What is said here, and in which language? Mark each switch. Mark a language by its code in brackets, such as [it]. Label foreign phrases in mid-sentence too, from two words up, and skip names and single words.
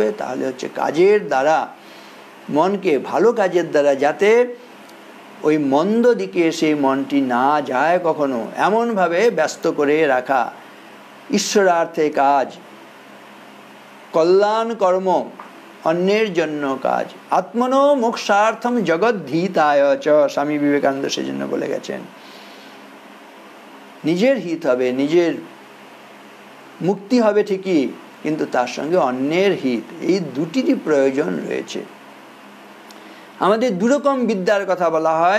[bn] তাহলে হচ্ছে কাজের দ্বারা, মনকে ভালো কাজের দ্বারা, যাতে ওই মন্দ দিকে সেই মনটি না যায় কখনো, এমনভাবে ব্যস্ত করে রাখা। ঈশ্বরার্থে কাজ, কল্যাণ কর্ম, অন্যের জন্য কাজ। [sa] আত্মনো মোক্ষার্থম জগদ্ধিতায় চ, [bn] স্বামী বিবেকানন্দ সেজন্য বলে গেছেন। নিজের হিত হবে, নিজের মুক্তি হবে ঠিকই, কিন্তু তার সঙ্গে অন্যের হিত, এই দুটিরই প্রয়োজন রয়েছে। আমাদের দুরকম বিদ্যার কথা বলা হয়।